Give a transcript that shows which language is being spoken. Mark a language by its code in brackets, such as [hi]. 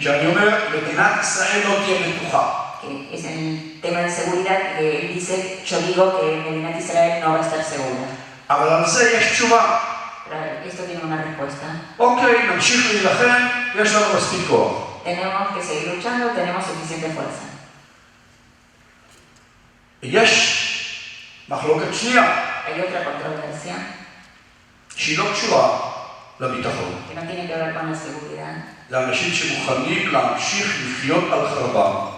[he] כשאני אומר, מדינת ישראל לא תהיה בטוחה. [es] que es en el tema de seguridad, que él dice, yo digo que Medina Israel no va a estar segura. [he] אבל על זה יש תשובה. [es] Pero esto tiene una respuesta. [he] אוקיי, נמשיך להילחם, יש לנו מספיק כוח. [es] Tenemos que seguir luchando, tenemos suficiente fuerza. [he] יש מחלוקת שנייה, [es] Hay otra controversia [he] שהיא לא קשורה לביטחון. [es] que no tiene que ver con la seguridad. [he] לאנשים שמוכנים להמשיך לחיות על חרבם.